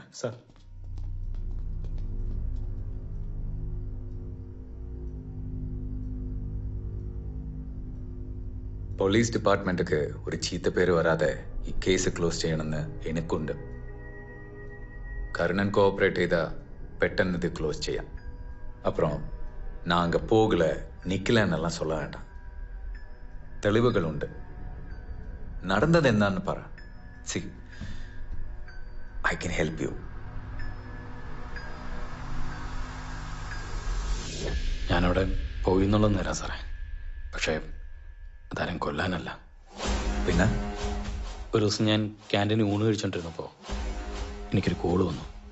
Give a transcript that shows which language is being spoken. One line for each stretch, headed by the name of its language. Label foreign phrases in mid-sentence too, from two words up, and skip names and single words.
Tamil: சார்.
English: police department
Malayalam: ഒരു ചീത്ത പേര് വരാതെ ഈ കേസ് ക്ലോസ് ചെയ്യണമെന്ന് എനിക്കുണ്ട്. കരുണൻ കോഓപ്പറേറ്റ് ചെയ്താൽ പെട്ടെന്ന് ഇത് ക്ലോസ് ചെയ്യാം.
Tamil: അപ്പുറം நான் அங்கே போகல நிற்கலன்னெல்லாம் சொல்ல வேண்டாம். தெளிவுகள் உண்டு. நடந்தது என்னன்னு പറ.
English: See, I can help you.
Malayalam: ഞാനവിടെ പോയി എന്നുള്ളത് നേരാ സാറേ. പക്ഷേ അതാരും കൊല്ലാനല്ല. പിന്നെ ഒരു ദിവസം ഞാൻ ക്യാൻറ്റീനിൽ ഊണ് കഴിച്ചോണ്ടിരുന്നപ്പോൾ എനിക്കൊരു കോള് വന്നു.